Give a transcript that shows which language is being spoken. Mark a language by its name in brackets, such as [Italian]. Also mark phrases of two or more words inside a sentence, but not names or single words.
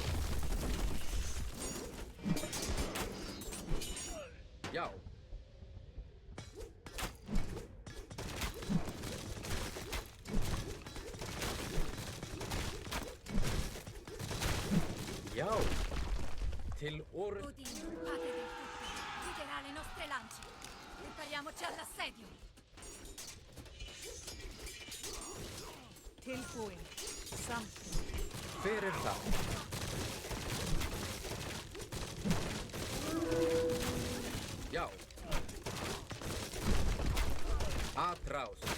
[Icelandic] Já. Ja. Til ora. [Italian] Odin, padre del tutto, guiderà le nostre lance. Prepariamoci all'assedio. [Icelandic] Tilbúin. Samt. Hver er það? Já. [Spanish] Atrás.